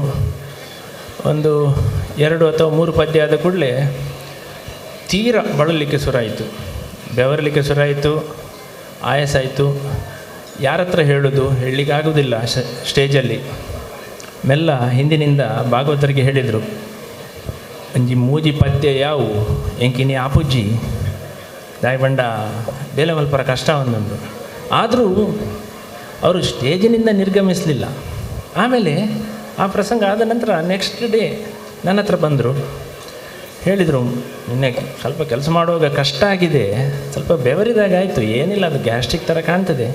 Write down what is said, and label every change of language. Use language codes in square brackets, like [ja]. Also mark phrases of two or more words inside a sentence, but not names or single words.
[kn] ಒಂದು 2 ಅಥವಾ 3 ಪದ್ಯ ಆದ ಕೂಡಲೇ ತೀರ ಬಳಲಿಕ್ಕೆ ಶುರುವಾಯಿತು, ಬೆವರಲಿಕ್ಕೆ ಶುರುವಾಯಿತು, ಆಯಾಸ ಆಯಿತು. ಯಾರ ಹತ್ರ ಹೇಳೋದು, ಹೇಳಲಿಕ್ಕಾಗೋದಿಲ್ಲ ಸ್ಟೇಜಲ್ಲಿ. ಮೆಲ್ಲ ಹಿಂದಿನಿಂದ ಭಾಗವತರಿಗೆ ಹೇಳಿದರು, [tcy] ಅಂಜಿ ಮೂಜಿ ಪದ್ಯ ಯಾವು ಎಂಕಿನಿ ಆಪುಜ್ಜಿ ದಾಯಬಂಡ ಬೇಲೆ ಮಲ್ಪರ ಕಷ್ಟ ಒಂದೊಂದು. [kn] ಆದರೂ ಅವರು ಸ್ಟೇಜಿನಿಂದ ನಿರ್ಗಮಿಸಲಿಲ್ಲ. ಆಮೇಲೆ ಆ ಪ್ರಸಂಗ ಆದ ನಂತರ [en] next day [kn] ನನ್ನ ಹತ್ರ ಬಂದರು, ಹೇಳಿದರು, ನಿನ್ನೆ ಸ್ವಲ್ಪ ಕೆಲಸ ಮಾಡುವಾಗ ಕಷ್ಟ ಆಗಿದೆ, ಸ್ವಲ್ಪ ಬೆವರಿದಾಗ ಆಯಿತು, ಏನಿಲ್ಲ, ಅದು ಗ್ಯಾಸ್ಟ್ರಿಕ್ ಥರ ಕಾಣ್ತದೆ.